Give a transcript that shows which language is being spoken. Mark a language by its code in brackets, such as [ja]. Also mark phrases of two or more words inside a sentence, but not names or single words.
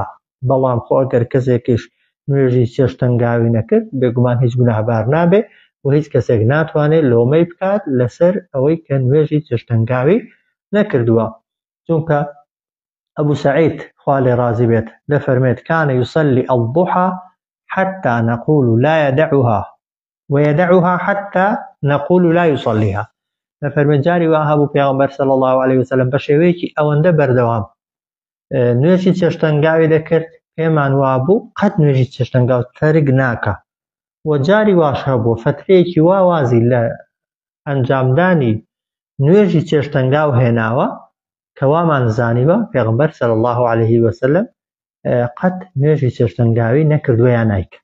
[ckb] بەڵام خۆ ئەگەر کەسێکیش نوێژی چێشتەنگاوی نەکرد بێگومان هیچ گوناهبار نابێ و هیچ کەسێک ناتوانێت لۆمەی بکات لەسەر ئەوەی کە نوێژی چێشتەنگاوی نەکردووە. چونکە ئەبوو سەعید خوا لێ ڕازی بێت دەفەرمێت [ar] كان يصلي الضحى حتى نقول لا يدعها ويدعها حتى نقول لا يصليها. [ckb] دەفەرمێت جاری وا هەبوو پێغەمبەر [ar] صلی الله عليه وسلم [ckb] بە شێوەیەکی ئەوەندە بەردەوام نوێژی چێشتەنگاوی دەکرد پێمان وابوو قەت نوێژی چێشتەنگاو تەرک ناکە و جاری واش هەبوو فترەیەکی وازی لە ئەنجامدانی نوێژی چێشتەنگاو هێناوە کە وامان زانیوە پێغەمبەر [ar] صلی الله عليه وسلم [ckb] قەت نوێژی چێشتەنگاوی نەکردووە یان نایکرد.